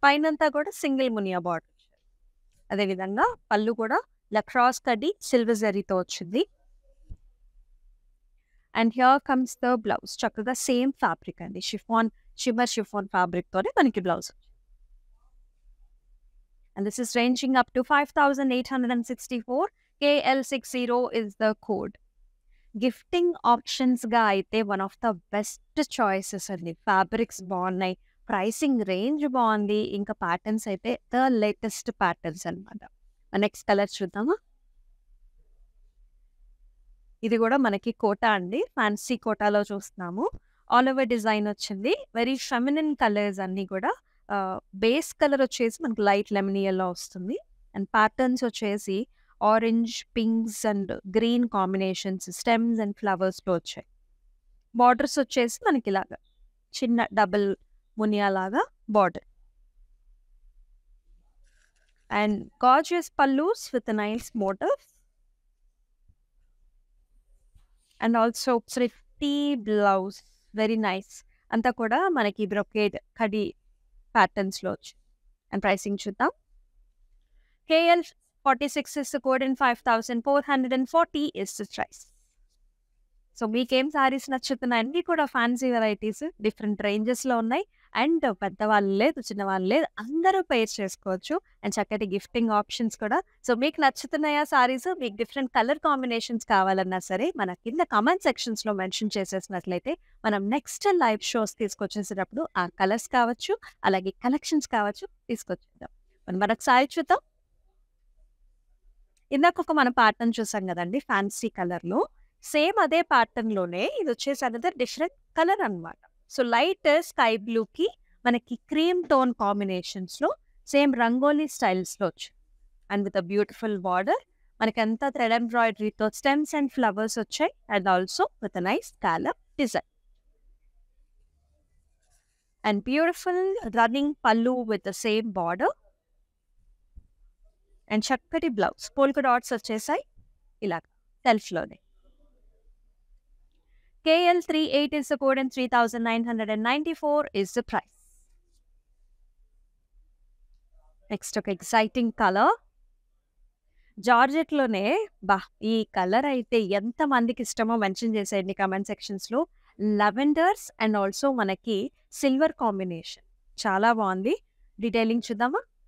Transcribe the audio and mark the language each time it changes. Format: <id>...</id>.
<te>పైనంతా కూడా single Muniya border. అదేవిధంగా పళ్ళు కూడా ఇలా క్రాస్ కడ్డీ సిల్వర్ జరీతో వచ్చింది.</te> <en>And here comes the blouse.</en> <te>చక్కగా సేమ్ ఫ్యాబ్రిక్ అండి. షిమ్మర్ షిఫాన్ ఫ్యాబ్రిక్ తోనే మనకి blouse.</te> <en>And this is ranging up to 5,864. KL60 is the code. Gifting ఆప్షన్స్‌గా అయితే one of the best choices</en> <te>అండి. ఫ్యాబ్రిక్స్ బాగున్నాయి. ప్రైసింగ్ రేంజ్ బాగుంది. ఇంకా ప్యాటర్న్స్ అయితే ద లేటెస్ట్ ప్యాటర్న్స్ అన్నమాట.</te> <en>next colour</en> <te>చూద్దామా? ఇది కూడా మనకి కోటా అండి. ఫ్యాన్సీ కోటాలో చూస్తున్నాము. ఆల్ ఓవర్ డిజైన్ వచ్చింది. వెరీ ఫెమినిన్ కలర్స్ అన్నీ కూడా. బేస్ కలర్ వచ్చేసి మనకి లైట్ లెమన్ యెల్లో వస్తుంది. అండ్ ప్యాటర్న్స్ వచ్చేసి orange, pinks and green combinations, stems and ఫ్లవర్స్‌లో వచ్చాయి. బార్డర్స్ వచ్చేసి మనకి ఇలాగా చిన్న డబుల్ మునియా లాగా border.</te> <en>And gorgeous pallus with nice motifs. And also pretty blouse. Very nice.</en> <te>అంతా కూడా మనకి బ్రొకేడ్ కడి ప్యాటర్న్స్‌లో వచ్చింది. అండ్ ప్రైసింగ్ చూద్దాం.</te> <en>KL46 is the code and 5,440 is the price.</en> <te>So, మీకేం సారీస్ నచ్చుతున్నాయండి? కూడా ఫ్యాన్సీ వెరైటీస్ డిఫరెంట్ రేంజెస్‌లో ఉన్నాయి. అండ్ పెద్దవాళ్ళు లేదు, చిన్నవాళ్ళు లేదు. అందరూ పేర్ చేసుకోవచ్చు. అండ్ చక్కటి గిఫ్టింగ్ ఆప్షన్స్ కూడా. సో, మీకు నచ్చుతున్నాయా సారీస్? మీకు డిఫరెంట్ కలర్ కాంబినేషన్స్ కావాలన్నా సరే మన కింద కామెంట్ సెక్షన్స్‌లో మెన్షన్ చేసేసినట్లయితే మనం నెక్స్ట్ లైవ్ షోస్ తీసుకొచ్చేసేటప్పుడు ఆ కలర్స్ కావచ్చు, అలాగే కలెక్షన్స్ కావచ్చు తీసుకొచ్చేద్దాం. మనం మరొకసారి చూద్దాం. ఇందాక మనం ప్యాటర్న్ చూసాం కదండి ఫ్యాన్సీ కలర్‌లో. సేమ్ అదే ప్యాటర్న్‌లోనే ఇది వచ్చేసి అనదర్ డిఫరెంట్ కలర్ అన్నమాట. సో, లైట్ స్కై బ్లూకి మనకి క్రీమ్ టోన్ కాంబినేషన్స్‌లో సేమ్ రంగోలీ స్టైల్స్‌లో వచ్చింది.</te> <en>And with a beautiful border.</en> <te>మనకంతా థ్రెడ్ ఎంబ్రాయిడరీతో స్టెమ్స్ అండ్ ఫ్లవర్స్ వచ్చాయి and also with nice scallop design.</te> <en>and beautiful running pallu with the same border and</en> <te>చక్కటి</te> <en>Blouse.</en> <te>Polka dots వచ్చేసాయి ఇలా సెల్ఫ్లోనే.</te> <en>KL38 is the code and 3,994 is the price.</en> <te>Next ఒక exciting colour జార్జెట్లోనే. ఈ colour అయితే ఎంత మందికి ఇష్టమో మెన్షన్ చేసేయండి కమెంట్ సెక్షన్స్లో. లెవెండర్స్ అండ్ ఆల్సో మనకి సిల్వర్ కాంబినేషన్ చాలా బాగుంది. డీటెయిలింగ్ చూద్దామా?</te>